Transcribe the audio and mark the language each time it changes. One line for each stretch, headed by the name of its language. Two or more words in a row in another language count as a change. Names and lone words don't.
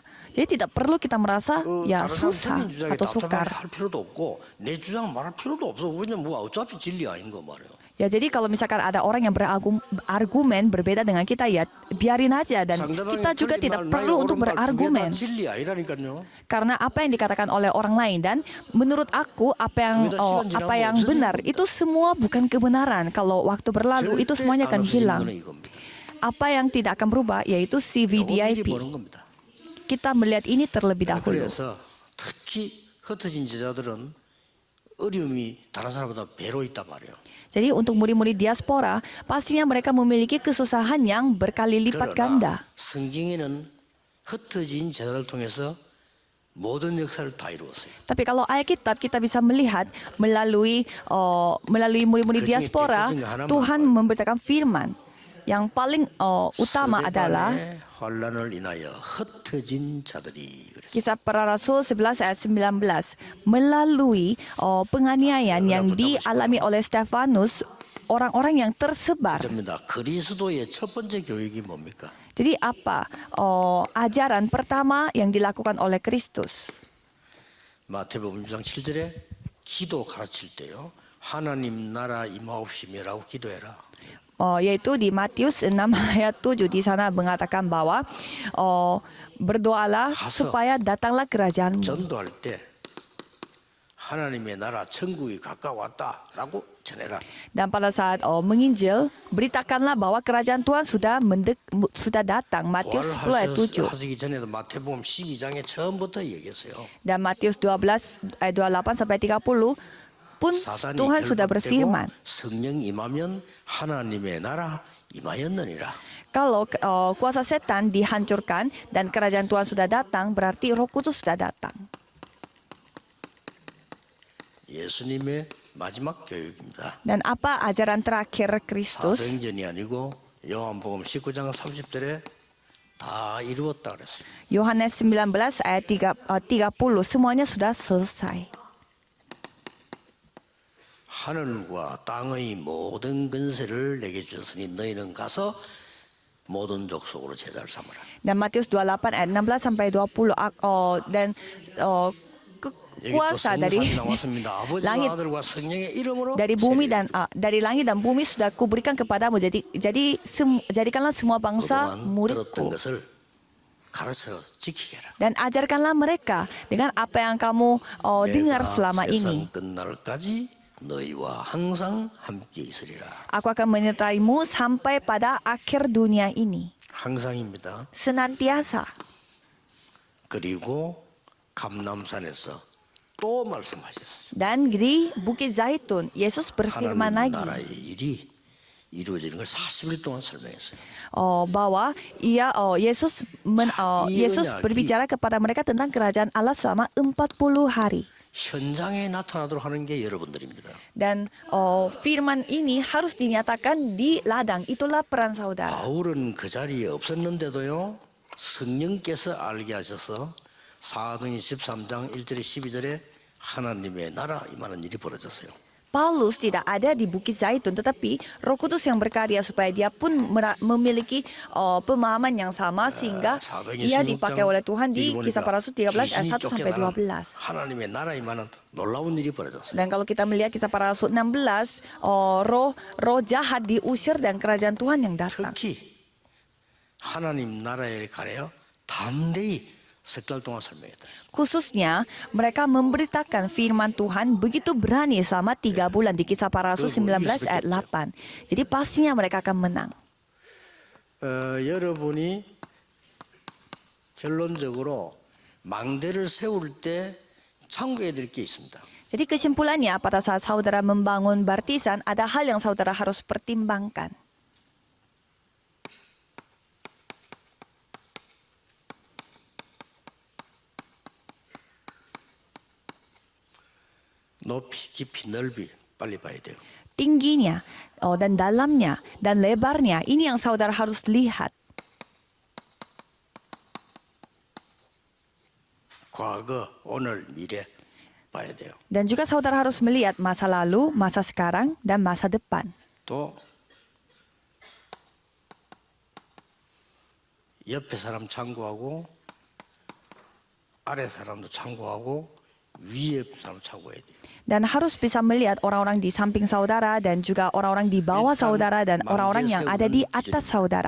Indonesian: Jadi tidak perlu kita merasa ya susah atau sukar. Ya, jadi kalau misalkan ada orang yang berargumen berbeda dengan kita, ya biarin aja, dan kita juga tidak perlu untuk berargumen.
Korean: 진리 아니라니까요.
Indonesian: Karena apa yang dikatakan oleh orang lain, dan menurut aku apa yang benar itu semua bukan kebenaran. Kalau waktu berlalu itu semuanya akan hilang. Apa yang tidak akan berubah yaitu CVDIP. Kita melihat ini terlebih dahulu.
Korean: 그래서 특히 흩어진 제자들은 어려움이 다른 사람보다 배로 있단 말이에요.
Indonesian: Jadi untuk murid-murid diaspora, pastinya mereka memiliki kesusahan yang berkali lipat ganda.
Korean: 성경에는 흩어진 제자를 통해서 모든 역사를 다 이루었어요.
Indonesian: Tapi kalau Alkitab kita bisa melihat melalui murid-murid diaspora, Tuhan memberitakan firman. Yang paling utama adalah
Korean: 환란을 인하여 흩어진 자들이.
Indonesian: Kisah Para Rasul 11 ayat 19. Melalui penganiayaan yang dialami oleh Stefanus, orang-orang yang tersebar.
Korean: 그리스도의 첫 번째 교육이 뭡니까?
Indonesian: Jadi apa ajaran pertama yang dilakukan oleh Kristus?
Korean: 마태복음 6장 7절에 기도 가르칠 때요. 하나님 나라 임하옵시며라고 기도해라.
Indonesian: Yaitu di Matius 6 ayat 7 di sana mengatakan bahwa berdoalah supaya datanglah kerajaan-Mu.
Korean: 전도할 때 하나님의 나라 천국이 가까웠다라고 전해라.
Indonesian: Dan pada saat menginjil, beritakanlah bahwa kerajaan Tuhan sudah datang. Matius 10 ayat 7.
Korean: 하시기 전에도 마태복음 12장에 처음부터 얘기했어요.
Indonesian: Dan Matius 12 ayat 28 sampai 30 pun Tuhan sudah berfirman.
Korean: 성령 임하면 하나님의 나라 임하였느니라.
Indonesian: Kalau kuasa setan dihancurkan dan kerajaan Tuhan sudah datang, berarti Roh Kudus sudah datang.
Korean: 예수님의 마지막 교육입니다.
Indonesian: Dan apa ajaran terakhir Kristus?
Korean: 사도행전이 아니고 요한복음 19장 30절에 다 이루었다 그랬어요.
Indonesian: Yohanes 19 ayat 30, semuanya sudah selesai.
Korean: 하늘과 땅의 모든 권세를 내게 주셨으니 너희는 가서 모든 족속으로 제자를 삼으라.
Indonesian: Dan Matius 28 ayat 16 sampai 20 dan kuasa dari langit, dari bumi dan dari langit dan bumi sudah kuberikan kepadamu. Jadikanlah semua bangsa muridku. Dan ajarkanlah mereka dengan apa yang kamu dengar selama ini. Aku akan menyertaimu sampai pada akhir dunia ini. Senantiasa.
Korean: 그리고 감람산에서 또 말씀하셨어요.
Indonesian: Dan di Bukit Zaitun, Yesus berfirman lagi.
Korean: 나라의 일이 이루어지는 걸 40일 동안 설명했어요.
Indonesian: Bahwa Yesus berbicara kepada mereka tentang kerajaan Allah selama 40 hari.
Korean: 현장에 나타나도록 하는 게 여러분들입니다.
Indonesian: Dan firman ini harus dinyatakan di ladang. Itulah peran saudara.
Korean: 바울은 그 자리에 없었는데도요. 성령께서 알게 하셔서 사도행전 13장 1절에 12절에 하나님의 나라 임하는 일이 벌어졌어요.
Indonesian: Paulus tidak ada di Bukit Zaitun, tetapi Roh Kudus yang berkarya supaya dia pun memiliki pemahaman yang sama sehingga ia dipakai oleh Tuhan di Kisah Para Rasul 13 ayat 1 sampai 12.
Korean: 하나님의 나라 임하는 놀라운 일이 벌어졌어요.
Indonesian: Dan kalau kita melihat Kisah Para Rasul 16, roh jahat diusir dan kerajaan Tuhan yang datang.
Korean: 특히 하나님 나라에 관하여 담대히 석 달 동안 설명했다.
Indonesian: Khususnya mereka memberitakan firman Tuhan begitu berani selama 3 bulan di Kisah Para Rasul 19 ayat 8. Jadi pastinya mereka akan menang.
Korean: 여러분이 결론적으로 망대를 세울 때 참고해야 될 게 있습니다.
Indonesian: Jadi kesimpulannya pada saat saudara membangun baptisan ada hal yang saudara harus pertimbangkan.
Korean: 높이, 깊이, 넓이 빨리 봐야 돼요.
Indonesian: Tingginya dan dalamnya dan lebarnya ini yang saudara harus lihat.
Korean: 과거, 오늘, 미래 봐야 돼요.
Indonesian: Dan juga saudara harus melihat masa lalu, masa sekarang, dan masa depan.
Korean: 또 옆에 사람 참고하고 아래 사람도 참고하고 위에 사람 차고야 돼요.
Indonesian: Dan harus bisa melihat orang-orang di samping saudara dan juga orang-orang di bawah saudara dan orang-orang yang ada di atas saudara.